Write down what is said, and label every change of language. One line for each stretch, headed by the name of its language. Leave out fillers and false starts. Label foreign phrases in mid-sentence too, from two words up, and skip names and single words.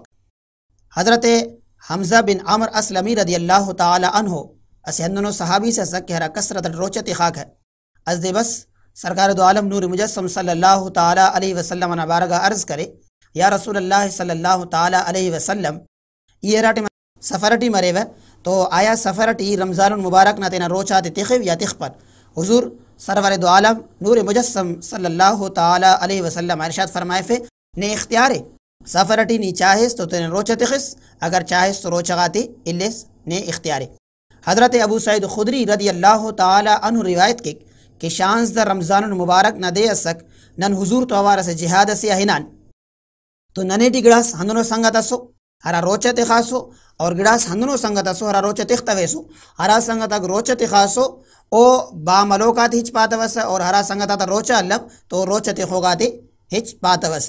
Brahui: حضرت حمزہ بن عمر اسلمی
Arabic: رضی اللہ تعالی عنہ
Brahui: اسے ہندنو صحابی سے سک کہ ہرا کسرت روچت خاک ہے از دے بس سرکار دو عالم نور مجسم
Arabic: صلی اللہ تعالی علیہ وسلم
Brahui: نے بارگاہ عرض کرے،
Arabic: یا رسول اللہ صلی اللہ تعالی علیہ وسلم
Brahui: یہ راٹی سفرٹی مرے و تو آیا سفرٹی رمضان المبارک نہ تینا روچا تے تخو یا تخ پر؟ حضور سرور دو عالم نور مجسم
Arabic: صلی اللہ تعالی علیہ وسلم
Brahui: ارشاد فرمائے فے نے اختیار سفرٹی نی چاہس تو تینا روچا تخس، اگر چاہس تو روچا غاتی الس نے اختیار۔ حضرت ابو سعید خدری
Arabic: رضی اللہ تعالی عنہ
Brahui: روایت کے کہ شانز در رمضان المبارک نہ دے اسک نن حضور تو آوار سے جہاد سے اہنان تو ننے ٹی گڑاس ہندنو سنگت اسو ہرا روچت خاصو اور گڑاس ہندنو سنگت اسو ہرا روچت اختویسو، ہرا سنگت اگ روچت خاصو او با ملوکات ہچ پاتوس اور ہرا سنگت آتا روچا لب تو روچت خوگاتی ہچ پاتوس۔